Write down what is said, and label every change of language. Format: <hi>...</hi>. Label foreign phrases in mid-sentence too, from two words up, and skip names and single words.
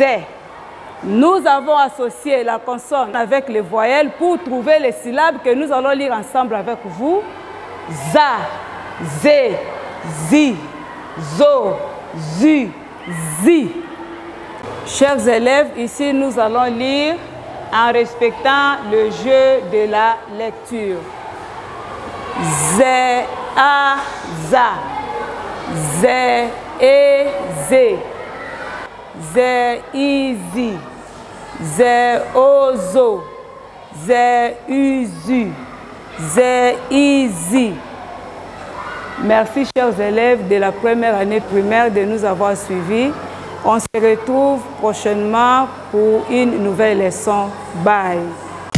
<fr>Nous avons associé la consonne avec les voyelles pour trouver les syllabes que nous allons lire ensemble avec vous. ZA, Z, ZI, ZO, ZU, ZI. Chers élèves, ici nous allons lire en respectant le jeu de la lecture. Z, A, ZA. Z, E, Z. Z, I, Z. Z, O, ZO. Z, U, ZU. Z, I, Z. Merci, chers élèves de la première année primaire de nous avoir suivis. On se retrouve prochainement pour une nouvelle leçon. Bye.</fr>